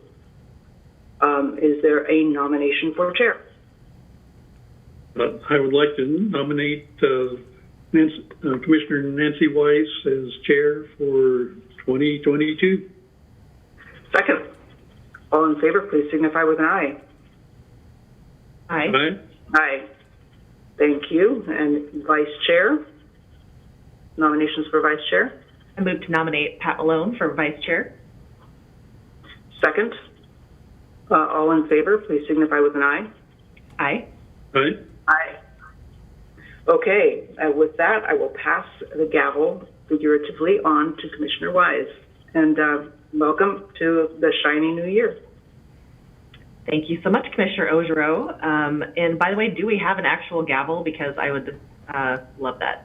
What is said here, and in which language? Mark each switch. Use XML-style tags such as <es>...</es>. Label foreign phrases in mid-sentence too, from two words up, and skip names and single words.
<en>Is there a nomination for chair? I would like to nominate Commissioner Nancy Weiss as chair for 2022. Second. All in favor, please signify with an aye. Aye. Aye. Aye. Thank you. And vice chair? Nominations for vice chair? I move to nominate Pat Malone for Vice Chair. Second. All in favor, please signify with an aye. Aye. Aye. Aye. Okay, with that, I will pass the gavel figuratively on to Commissioner Wise. And welcome to the shiny new year. Thank you so much, Commissioner Ojero. And by the way, do we have an actual gavel? Because I would love that.</en>